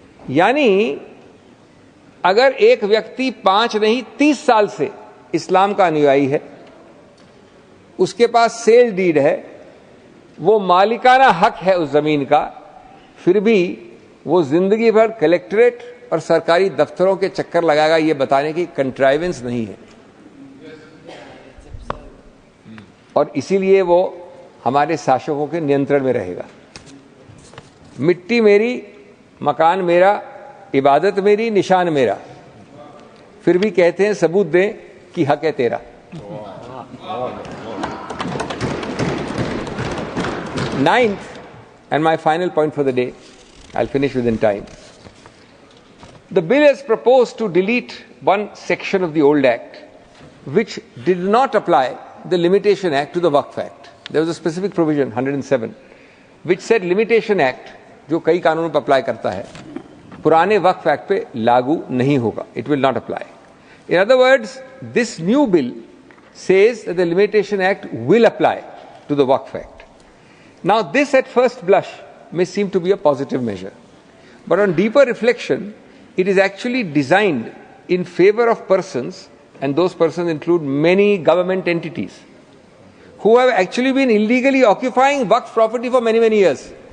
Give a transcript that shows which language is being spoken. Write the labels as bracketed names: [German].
[Hindi] यानी अगर एक व्यक्ति 5 नहीं 30 साल से इस्लाम का अनुयायी है, उसके पास सेल डीड है, वो मालिकाना हक है उस जमीन का, फिर भी वो जिंदगी भर कलेक्ट्रेट और सरकारी दफ्तरों के चक्कर लगाएगा ये बताने की कंट्राइवेंस नहीं है, और इसीलिए वो हमारे शासकों के नियंत्रण में रहेगा। मिट्टी मेरी, मकान मेरा, इबादत मेरी, निशान मेरा, फिर भी कहते हैं सबूत दें कि हक है तेरा। [English] Ninth, and my final point for the day, I'll finish within time. The bill has proposed to delete one section of the old act which did not apply the Limitation Act to the Waqf Act. There was a specific provision, 107, which said Limitation Act, [Hindi] जो कई कानूनों पर apply करता है, पुराने वक्फ act पे लागू नहीं होगा. [English] It will not apply. In other words, this new bill says that the Limitation Act will apply to the Waqf Act. Now, this at first blush may seem to be a positive measure, but on deeper reflection, it is actually designed in favor of persons, and those persons include many government entities, who have actually been illegally occupying Waqf property for many, many years.